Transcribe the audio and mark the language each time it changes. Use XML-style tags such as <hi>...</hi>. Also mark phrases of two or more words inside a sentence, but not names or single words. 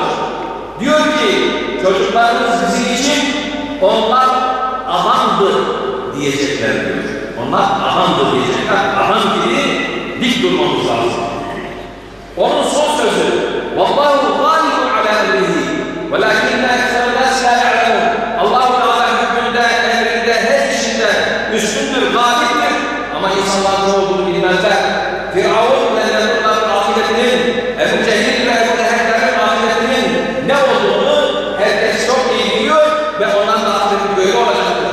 <tr>Diyor ki çocuklarımız bizim için onlar adamdır diyecekler diyor. Onlar adamdır diyecekler. Adam gibi dik durmamız lazım. Onun son sözü</tr> <ar>والله غالب على أمره وَلَكِنَّ اَكْثَرَ النَّاسِ لَا يَعْلَمُونَ.</ar> <tr>Allah-u Teala hükmünde, emrinde, her işinde üstündür, galiptir. Ama insanlar ne olduğunu bilmezler. Firavun ve Nemrut'ların akıbetinin, Ebu Cehil ve Ebu Leheb'lerin akıbetinin ne olduğunu herkes çok iyi biliyor ve onların da akıbeti böyle olacaktır.</tr>